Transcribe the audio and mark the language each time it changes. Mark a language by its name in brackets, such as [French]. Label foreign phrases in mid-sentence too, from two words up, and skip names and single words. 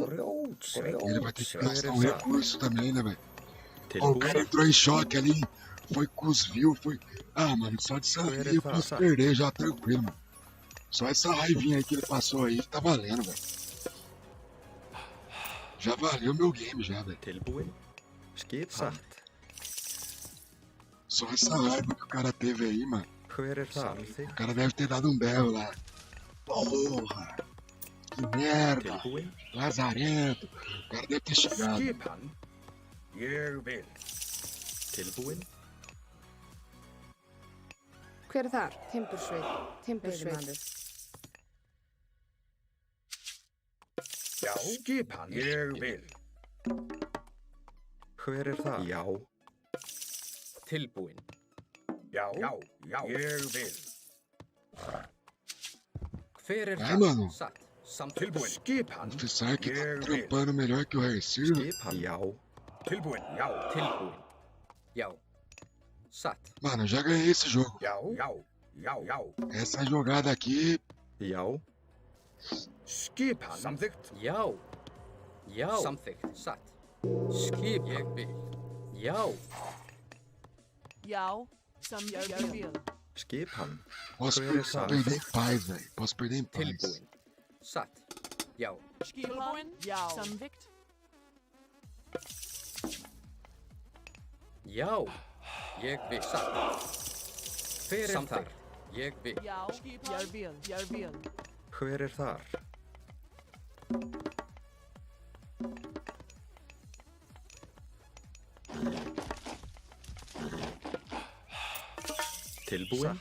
[Portuguese] Ele vai ter que gastar um recurso também, né, velho? Ó, o [Icelandic] Tilbúin. [Portuguese] cara entrou em choque ali. Foi com os views, foi. Ah, mano, só de sair eu posso perder já, tranquilo, mano. Só essa raivinha aí que ele passou aí tá valendo, velho. Já valeu meu game, já, velho. [Icelandic] Tilbúin. Skipan. [Portuguese] Só essa raiva que o cara teve aí, mano. [Icelandic] Hver það? [Portuguese] O [Icelandic] Samþykkt. [Portuguese] cara deve ter dado um berro lá. Porra! Que merda! [Icelandic] Tilbúin. [Portuguese] Lazarento! O cara deve ter chegado. [Icelandic] Skipan. Ég vil. Tilbúin. Hver er þar? Timbursveit. Timbursveit. Já. Skipan. Ég vil. Hver það? Já. Tilbúin. Já. Já. Já. Ég vil. Hver er [Portuguese] Vai, [Icelandic] það? [Portuguese] mano. [Icelandic] Satt. Samþykkt. Tilbúin. Skipan. [Portuguese] O Fisark tá [Icelandic] Ég vil. [Portuguese] trampando melhor que o Hercir. [Icelandic] Skipan. Já. Tilbúin. Já. Tilbúin. Já. Satt. [Portuguese] Mano, eu já ganhei esse jogo. [Icelandic] Já. Já. Já. Já. [Portuguese] Essa jogada aqui, [Icelandic] Já. Skipan. Samþykkt. Já. Já. Samþykkt. Satt. Skip. Ég vil. Já. Já. Ég vil. Skipan. [Portuguese] posso [Icelandic] Hver er það? [Portuguese] perder em paz, velho. Posso perder em paz. [Icelandic] Tilbúin. Satt. Já. Skipan. Já. Samþykkt. Já. Ég vil. Satt. Hver er þar? Ég vil. Já. Skipan. Ég vil. Hver er þar? Tilbúin.